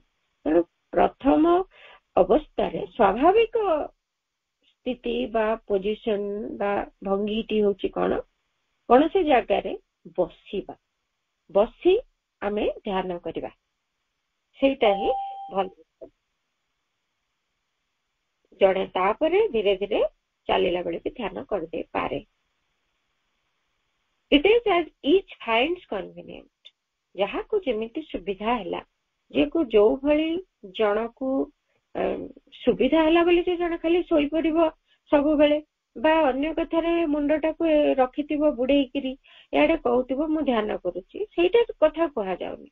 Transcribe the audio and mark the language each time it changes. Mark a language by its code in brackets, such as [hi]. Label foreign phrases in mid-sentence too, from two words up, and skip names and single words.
[or] ତେଣୁ ପ୍ରଥମ ଅବସ୍ଥାରେ ସ୍ୱାଭାବିକ ସ୍ଥିତି ବା ପୋଜିସନ ବା ଭଙ୍ଗୀଟି ହଉଛି କଣ, କୌଣସି ଜାଗାରେ ବସିବା, ବସି ଆମେ ଧ୍ୟାନ କରିବା, ସେଇଟା ହିଁ ଭଲ। ଜଣେ ତାପରେ ଧୀରେ ଧୀରେ ଚାଲିଲା ବେଳେ ବି ଧ୍ୟାନ କରିଦେଇପାରେ। [en] It is as each finds convenient, [or] ଯାହାକୁ ଯେମିତି ସୁବିଧା ହେଲା, ଯେକୁ ଯୋଉ ଭଳି ଜଣକୁ ସୁବିଧା ହେଲା ବୋଲି ଯେ ଜଣେ ଖାଲି ଶୋଇପଡିବ ସବୁବେଳେ ବା ଅନ୍ୟ କଥାରେ ମୁଣ୍ଡଟାକୁ ରଖିଥିବ ବୁଡେଇକିରି ଇଆଡେ କହୁଥିବ ମୁଁ ଧ୍ୟାନ କରୁଛି, ସେଇଟା କଥା କୁହାଯାଉନି।